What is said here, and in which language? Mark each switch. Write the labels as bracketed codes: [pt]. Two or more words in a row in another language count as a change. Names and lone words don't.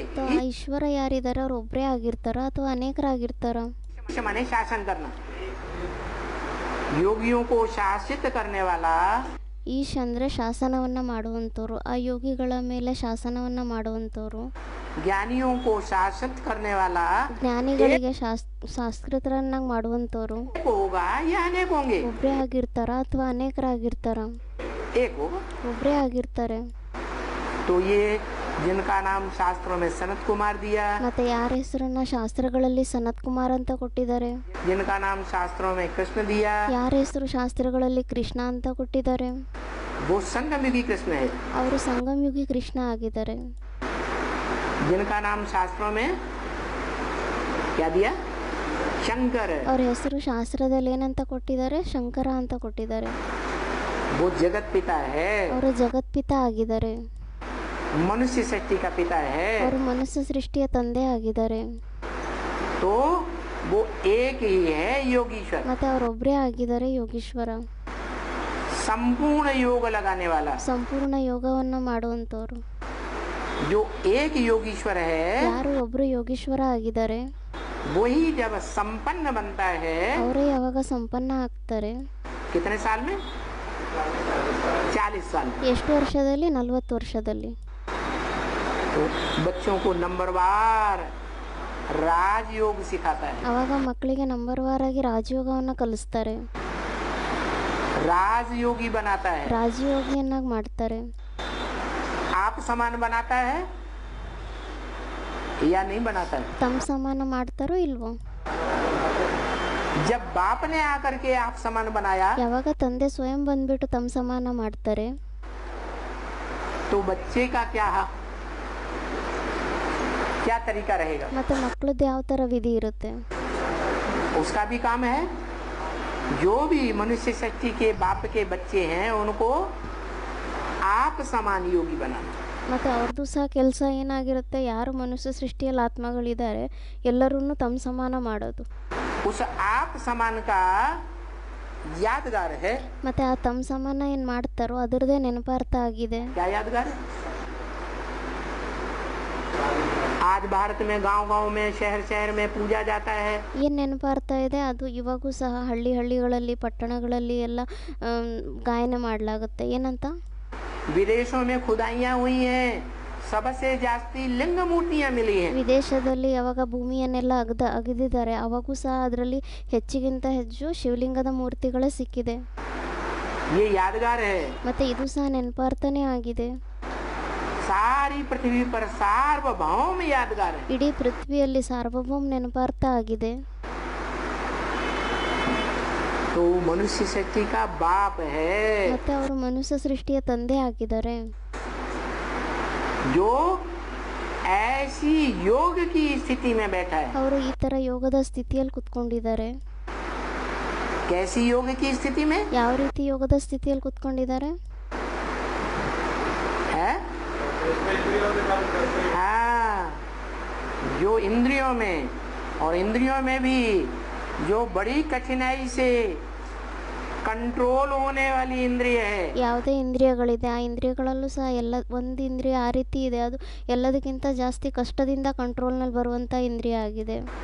[kn] ಆ ಈಶ್ವರ ಯಾರಿದ್ದಾರೆ? ಅವ್ರು ಒಬ್ಬರೇ ಆಗಿರ್ತಾರ ಅಥವಾ ಅನೇಕರಾಗಿರ್ತಾರ? [hi] माने शासन करना. योगियों को शासित करने वाला, [kn] ಈಶ್ ಅಂದರೆ ಶಾಸನವನ್ನು ಮಾಡುವಂಥವ್ರು, ಆ ಯೋಗಿಗಳ ಮೇಲೆ ಶಾಸನವನ್ನು ಮಾಡುವಂಥವ್ರು. [hi] ज्ञानियों को शासित करने वाला, [kn] ಜ್ಞಾನಿಗಳಿಗೆ ಶಾಸ್ತ್ರತರನ್ನಾಗಿ ಮಾಡುವಂಥವ್ರು [hi] होगा या अनेक होंगे. [kn] ಒಬ್ಬರೇ ಆಗಿರ್ತಾರ ಅಥವಾ ಅನೇಕರಾಗಿರ್ತಾರ? [hi] एक होगा. [kn] ಒಬ್ಬರೇ ಆಗಿರ್ತಾರೆ. [hi] तो ये जिनका नाम शास्त्रों में सनत कुमार दिया, [kn] ಮತ್ತೆ ಯಾರ ಹೆಸರನ್ನ ಶಾಸ್ತ್ರಗಳಲ್ಲಿ ಸನತ್ ಕುಮಾರ್ ಅಂತ ಕೊಟ್ಟಿದ್ದಾರೆ, [hi] जिनका नाम शास्त्रों में कृष्ण दिया, [kn] ಯಾರ ಹೆಸರು ಶಾಸ್ತ್ರಗಳಲ್ಲಿ ಕೃಷ್ಣ ಅಂತ ಕೊಟ್ಟಿದ್ದಾರೆ, [hi] वो संगमयुगी कृष्ण है. [kn] ಅವರು ಸಂಗಮಯುಗಿ ಕೃಷ್ಣ ಆಗಿದ್ದಾರೆ. [hi] जिनका नाम शास्त्रों में क्या दिया? शंकर. [kn] ಅವ್ರ ಹೆಸರು ಶಾಸ್ತ್ರದಲ್ಲಿ ಏನಂತ ಕೊಟ್ಟಿದ್ದಾರೆ? ಶಂಕರ ಅಂತ ಕೊಟ್ಟಿದ್ದಾರೆ. [hi] वो जगत पिता है, [kn] ಅವರು ಜಗತ್ಪಿತ ಆಗಿದ್ದಾರೆ. [hi] मनुष्य सृष्टि का पिता है. [kn] ಅವರು ಮನುಷ್ಯ ಸೃಷ್ಟಿಯ ತಂದೆ ಆಗಿದ್ದಾರೆ. [hi] तो वो एक ही है योगीश्वर, [kn] ಮತ್ತೆ ಅವರೊಬ್ಬರೇ ಆಗಿದ್ದಾರೆ ಯೋಗೀಶ್ವರ, [hi] संपूर्ण योग लगाने वाला. [kn] ಸಂಪೂರ್ಣ ಯೋಗವನ್ನು ಮಾಡುವಂಥವ್ರು. [hi] जो एक योगीश्वर है, [kn] ಯಾರು ಒಬ್ರು ಯೋಗೀಶ್ವರ ಆಗಿದ್ದಾರೆ [hi] वही जब संपन्न बनता है, [kn] ಅವರೇ ಯಾವಾಗ ಸಂಪನ್ನ ಆಗ್ತಾರೆ? [hi] कितने साल में? 40 साल. [kn] ಎಷ್ಟು ವರ್ಷದಲ್ಲಿ? 40 ವರ್ಷದಲ್ಲಿ. [hi] तो बच्चों को नंबरवार राजयोग सिखाता है. [kn] ಅವಾಗ ಮಕ್ಕಳಿಗೆ ನಂಬರ್ ವಾರ್ ಆಗಿ ರಾಜಯೋಗವನ್ನು ಕಲಿಸ್ತಾರೆ, [hi] राजयोगी बनाता है. [kn] ರಾಜಯೋಗಿಯನ್ನಾಗಿ ಮಾಡ್ತಾರೆ. [hi] आप समान बनाता है या नहीं बनाता है? [kn] ತಮ್ಮ ಸಮಾನ ಮಾಡ್ತಾರೋ ಇಲ್ವೋ? [hi] जब बाप ने आकर के आप समान बनाया, [kn] ಯಾವಾಗ ತಂದೆ ಸ್ವಯಂ ಬಂದ್ಬಿಟ್ಟು ತಮ್ಮ ಸಮಾನ ಮಾಡ್ತಾರೆ, [hi] तो बच्चे का क्या तरीका रहेगा? [kn] ಮತ್ತೆ ಮಕ್ಕಳದ್ದು ಯಾವ ಥರ ವಿಧಿ ಇರುತ್ತೆ? [hi] उसका भी काम है. जो भी मनुष्य शक्ति के बाप के बच्चे हैं उनको आप समान योगी बनाना. [kn] ಮತ್ತು ಅವ್ರದ್ದು ಸಹ ಕೆಲಸ ಏನಾಗಿರುತ್ತೆ? ಯಾರು ಮನುಷ್ಯ ಸೃಷ್ಟಿಯಲ್ಲಿ ಆತ್ಮಗಳಿದ್ದಾರೆ ಎಲ್ಲರನ್ನೂ ತಮ್ಮ ಸಮಾನ ಮಾಡೋದು. [hi] उस आप समान का यादगार है. [kn] ಮತ್ತು ಆ ತಮ್ಮ ಸಮಾನ ಏನು ಮಾಡ್ತಾರೋ ಅದರದ್ದೇ ನೆನಪಾರ್ಥ ಆಗಿದೆ. [hi] क्या यादगार है? आज भारत में गांव-गांव में, शहर में पूजा जाता है. [kn] ಏನು ನೆನಪಾರ್ಥ ಇದೆ? ಅದು ಇವಾಗೂ ಸಹ ಹಳ್ಳಿಗಳಲ್ಲಿ ಪಟ್ಟಣಗಳಲ್ಲಿ ಎಲ್ಲ ಗಾಯನ ಮಾಡಲಾಗುತ್ತೆ. ಏನಂತ? [hi] विदेशों में खुदाइयाँ हुई हैं, सबसे जास्ती लिंग मूर्तियां मिली हैं। [kn] ವಿದೇಶದಲ್ಲಿ ಯಾವಾಗ ಭೂಮಿಯನ್ನೆಲ್ಲ ಅಗೆದಿದ್ದಾರೆ ಅವಾಗೂ ಸಹ ಅದರಲ್ಲಿ ಹೆಚ್ಚಿಗಿಂತ ಹೆಚ್ಚು ಶಿವಲಿಂಗದ ಮೂರ್ತಿಗಳೇ ಸಿಕ್ಕಿದೆ. [hi] ये यादगार है। [kn] ಮತ್ತು ಇದು ಸಹ ನೆನಪಾರ್ಥನೇ ಆಗಿದೆ. [hi] सारी पृथ्वी पर सार्वभौम यादगार है। [kn] ಇಡೀ ಪೃಥ್ವಿಯಲ್ಲಿ ಸಾರ್ವಭೌಮ ನೆನಪಾರ್ಥ ಆಗಿದೆ. [hi] तो मनुष्य शक्ति का बाप है, [kn] ಮತ್ತೆ ಅವರು ಮನುಷ್ಯ ಸೃಷ್ಟಿಯ ತಂದೆ ಆಗಿದ್ದಾರೆ. [hi] जो ऐसी योग की स्थिति में बैठा है। [kn] ಅವರು ಈ ತರ ಯೋಗದ ಸ್ಥಿತಿಯಲ್ಲಿ ಕುತ್ಕೊಂಡಿದ್ದಾರೆ. [hi] कैसी योग की स्थिति में [kn] ಯಾವ ರೀತಿ ಯೋಗದ ಸ್ಥಿತಿಯಲ್ಲಿ ಕುತ್ಕೊಂಡಿದ್ದಾರೆ? [hi] है हाँ, जो इंद्रियों में और इंद्रियों में भी जो बड़ी कठिनाई से कंट्रोल होने वाली इंद्रिय है। [kn] ಯಾವುದೇ ಇಂದ್ರಿಯಗಳಿದೆ ಆ ಇಂದ್ರಿಯಗಳಲ್ಲೂ ಸಹ ಒಂದು ಇಂದ್ರಿಯ ಆ ರೀತಿ ಇದೆ, ಅದು ಎಲ್ಲದಕ್ಕಿಂತ ಜಾಸ್ತಿ ಕಷ್ಟದಿಂದ ಕಂಟ್ರೋಲ್ನಲ್ಲಿ ಬರುವಂಥ ಇಂದ್ರಿಯ ಆಗಿದೆ.